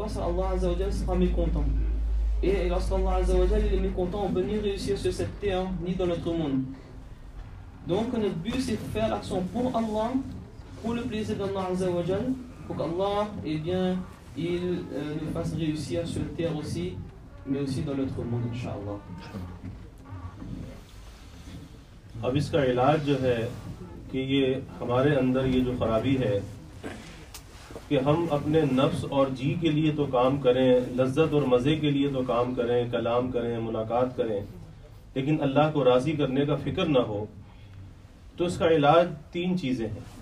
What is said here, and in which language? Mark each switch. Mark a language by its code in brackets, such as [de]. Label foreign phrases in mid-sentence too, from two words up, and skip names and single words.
[fr] Allah [ar] عز وجل [fr] sera mécontent. Et lorsqu'Allah [ar] عز وجل [fr] est mécontent, on ne peut ni réussir sur cette terre ni dans notre monde. Donc notre but c'est de faire l'action pour Allah, pour le plaisir d'Allah [ar] عز وجل, [fr] pour qu'Allah il nous fasse réussir sur la terre aussi, mais aussi dans notre monde, [ar] إن شاء الله. [ur] اب اس کا علاج جو ہے کہ یہ ہمارے اندر یہ جو خرابی ہے کہ ہم اپنے نفس اور جی کے لیے تو کام کریں، لذت اور مزے کے لیے تو کام کریں، کلام کریں، ملاقات کریں، لیکن اللہ کو راضی کرنے کی فکر نہ ہو، تو اس کا علاج 3 چیزیں ہیں.